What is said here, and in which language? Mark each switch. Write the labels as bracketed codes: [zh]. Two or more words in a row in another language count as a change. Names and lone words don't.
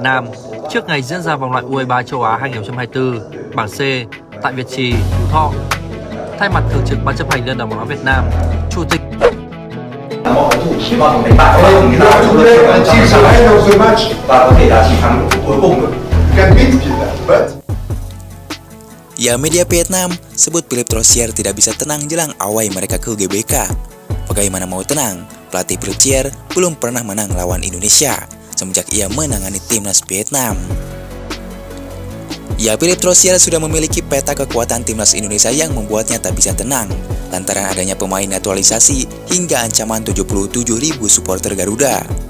[vi] Nam trước ngày diễn ra vòng loại U23 châu Á 2024 bảng C tại Việt Trì, Phú Thọ. Thay mặt Thường trực Ban chấp hành Liên đoàn bóng đá Việt Nam, Chủ tịch mọi cầu thủ hy vọng đánh bại chúng ta trong lượt và có thể là chiến thắng cuối cùng. [id] Ya, media Vietnam sebut Philippe Troussier tidak bisa tenang jelang awai mereka ke GBK. Bagaimana mau tenang? Pelatih Troussier belum pernah menang lawan Indonesia semenjak ia menangani timnas Vietnam. Ya, Philippe Troussier sudah memiliki peta kekuatan timnas Indonesia yang membuatnya tak bisa tenang lantaran adanya pemain naturalisasi hingga ancaman 77.000 supporter Garuda.